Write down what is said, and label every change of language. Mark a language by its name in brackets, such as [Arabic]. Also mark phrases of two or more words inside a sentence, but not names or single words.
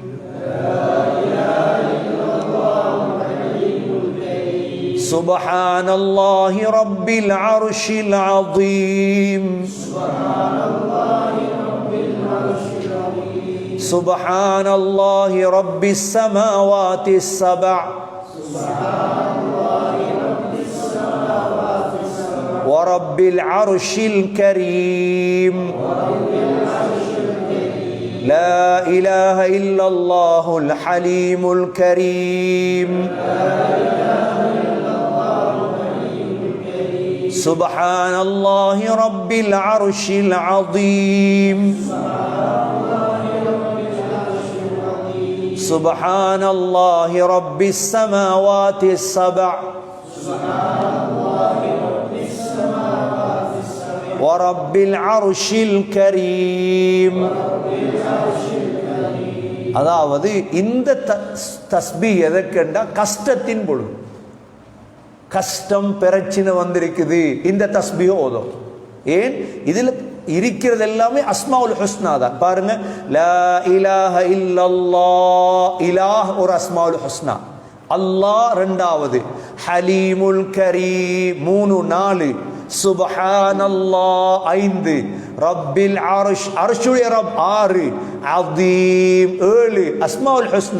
[Arabic] سبحان الله رب العرش العظيم. سبحان الله رب السماوات السبع ورب العرش الكريم. لا إله إلا الله الحليم الكريم. سبحان الله رب العرش العظيم. سبحان الله رب السماوات السبع ورب العرش الكريم. [Tamil] அதாவது இந்த தஸ்பீஹ் எதற்கெண்டா கஷ்டத்தின் பொழுது, கஷ்டம் பிரச்சனை வந்திருக்குது, இந்த தஸ்பீஹ் ஓதும். ஏன் இதுல இருக்கிறது எல்லாமே [Arabic] الأسماء الحسنى [Tamil] தான். பாருங்க, [Arabic] لا إله إلا الله, [Tamil] இலாஹ் ஒரு [Arabic] الأسماء الحسنى, [Tamil] அல்லாஹ் 2வது, [Arabic] الحليم الكريم [Tamil] 3 4, சுப்ஹானல்லாஹ் 5, [Arabic] رب العرش [Tamil] அர்ஷுடைய ரப் 6, அஸீம் 7 [Arabic] الأسماء الحسنى.